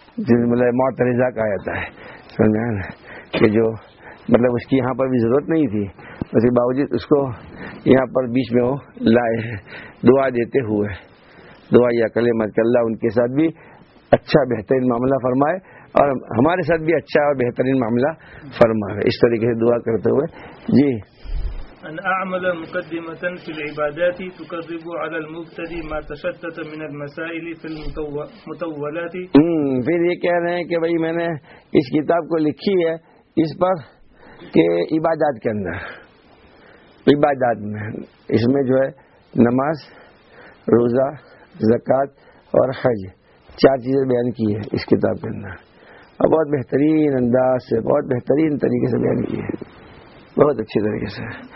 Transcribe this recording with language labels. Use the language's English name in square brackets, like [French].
[Urdu] جملہ موت رضا کا آتا ہے, سمجھا نا, کہ جو مطلب اس کی یہاں پر بھی ضرورت نہیں تھی اس کے باوجود اس کو یہاں پر بیچ میں وہ لائے دعا دیتے ہوئے, دعائی اکلے مت کہ اللہ ان کے ساتھ بھی اچھا بہترین معاملہ فرمائے اور ہمارے ساتھ بھی اچھا اور بہترین معاملہ فرمائے, اس طریقے سے دعا کرتے ہوئے. جی [Arabic] ان اعمل مقدمه في العبادات تقرب على المبتدي ما تشتت من المسائل في المطولات. [Urdu] پھر یہ کہہ رہے ہیں کہ بھائی میں نے اس کتاب کو لکھی ہے اس پر کہ عبادات کے اندر, عبادات میں اس میں جو ہے نماز, روزہ, زکات اور حج, چار چیزیں بیان کی ہے اس کتاب کے اندر, اور بہت بہترین انداز سے, بہت بہترین طریقے سے بیان کی ہے, بہت اچھی طریقے سے.